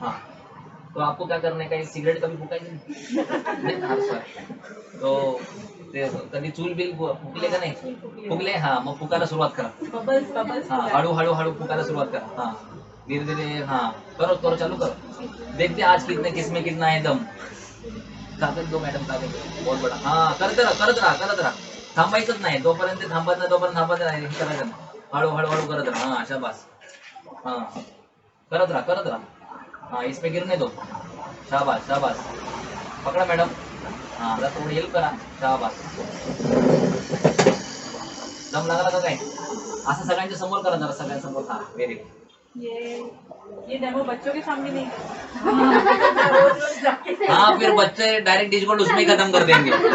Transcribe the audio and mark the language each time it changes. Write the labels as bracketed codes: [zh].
[hi] हाँ तो आपको क्या करने का है, [mr] सिगरेट कभी फुकायची तो कधी चूल बिल फुकले का नाही? फुकले, हाँ मग फुकायला सुरुवात करा। [en] bubbles bubbles [mr] हाँ हळू फुकायला सुरुवात करा। [hi] हाँ धीरे धीरे, हाँ करो चालू करो। देखते आज किसमें कितना है दम। कागद दो मैडम, कागद बहुत बड़ा। [mr] हाँ करत राहा थांबायचंच नाही, जोपर्यंत थांबत नाही करायचं नाही। हळू करत राहा। हाँ शाबास, हाँ करत राहा। [hi] हाँ इसमें गिरने दो, शाबास पकड़ा मैडम। [mr] हाँ जरा थोड़ी हेल्प करा, शाबास। दम लागला का काय? असं सगळ्यांच्या समोर करा जरा, सगळ्यांसमोर। [en] हाँ very good. [hi] ये डेमो बच्चों के सामने नहीं हाँ फिर बच्चे डायरेक्ट डिश गोल्ड उसमें ही खत्म कर देंगे।